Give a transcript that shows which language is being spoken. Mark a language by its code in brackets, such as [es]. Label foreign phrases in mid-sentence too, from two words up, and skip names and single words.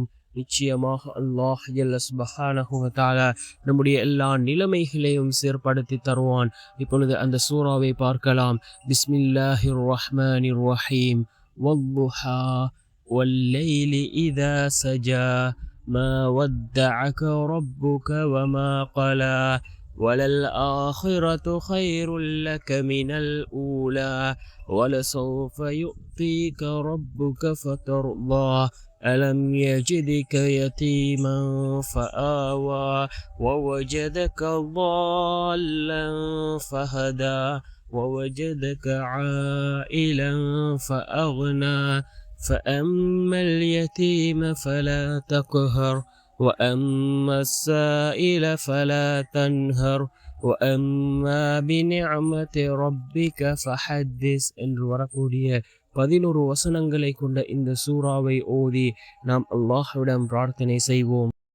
[ta] நிச்சயமாக [ar] الله جل سبحانه و تعالى [ta] நம்முடைய எல்லா நிலைமைகளையும் சீர்படுத்தி தருவான். இப்பொழுது அந்த சூறாவை பார்க்கலாம். [ar] بسم الله الرحمن الرحيم. والضحى والليل إذا سجى ما ودعك ربك وما قلى وَلَلْآخِرَةُ خَيْرٌ لَكَ مِنَ الْأُولَى وَلَسَوْفَ يُؤْتِيكَ رَبُّكَ فَتَرْضَى أَلَمْ يَجِدْكَ يَتِيمًا فَآوَى وَوَجَدَكَ ضَالًّا فَهَدَى وَوَجَدَكَ عَائِلًا فَأَغْنَى فَأَمَّا الْيَتِيمَ فَلَا تَقْهَرْ وَأَمَّا السَّائِلَ فَلَا تَنْهَرْ وَأَمَّا بِنِعْمَةِ رَبِّكَ فَحَدِّثْ [ta] என்று வரக்கூடிய 11 வசனங்களை கொண்ட இந்த சூறாவை ஓதி நாம் அல்லாஹ்விடம் பிரார்த்தனை செய்வோம்.